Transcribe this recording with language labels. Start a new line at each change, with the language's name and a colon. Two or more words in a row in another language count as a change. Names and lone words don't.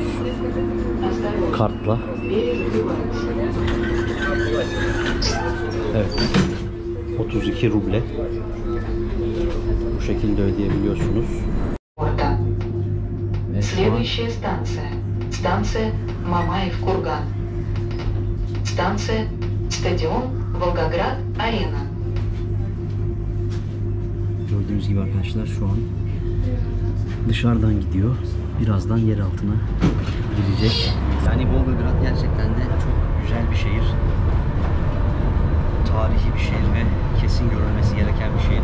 Turkish: Kartla. Evet. 32 ruble. Bu şekilde ödeyebiliyorsunuz.
Russian: Следующая станция. Станция Мамаев Курган. Станция Стадион Волгоград-Арена.
Turkish: Gördüğünüz gibi arkadaşlar şu an dışarıdan gidiyor. Birazdan yer altına girecek. Yani Volgograd gerçekten de çok güzel bir şehir. Tarihi bir şehir ve kesin görülmesi gereken bir şehir.